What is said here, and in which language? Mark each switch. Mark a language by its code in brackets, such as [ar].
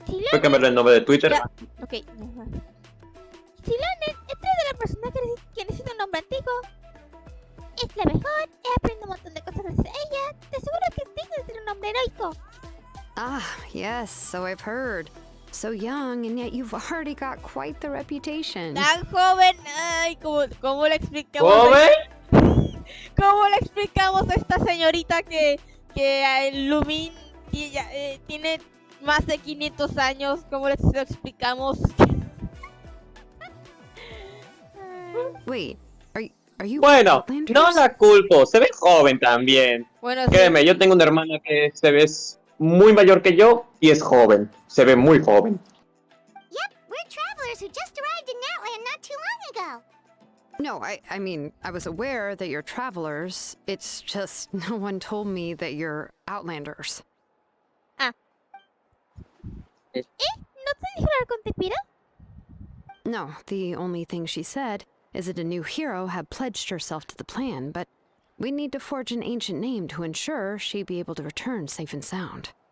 [es] Fue cambiarle el nombre de Twitter. Ya. Ok. Silonen es de la persona que necesita un nombre antiguo. Es la mejor, he aprendido un montón de cosas gracias a ella. Te aseguro que es digna de tener un nombre heroico. [en] Ah, yes, so I've heard. So young, and yet you've already got quite the reputation. [es] Tan joven, ay, ¿cómo le explicamos? ¿Joven? ¿Cómo le explicamos a esta señorita que Lumin tiene más de 500 años? ¿Cómo le explicamos? [en] Wait, are you [es] Bueno, [en] Outlanders? [es] no la culpo. Se ve joven también. Bueno, sí. Créeme, yo tengo una hermana que se ve muy mayor que yo y es joven. Se ve muy joven. [en] Yep, we're travelers who just arrived in Natland not too long ago. No, I mean, I was aware that you're travelers. It's just no one told me that you're Outlanders. [es] ¿No te dijo el arconte Piro? [en] No, the only thing she said is that a new hero had pledged herself to the plan, but we need to forge an ancient name to ensure she'd be able to return safe and sound.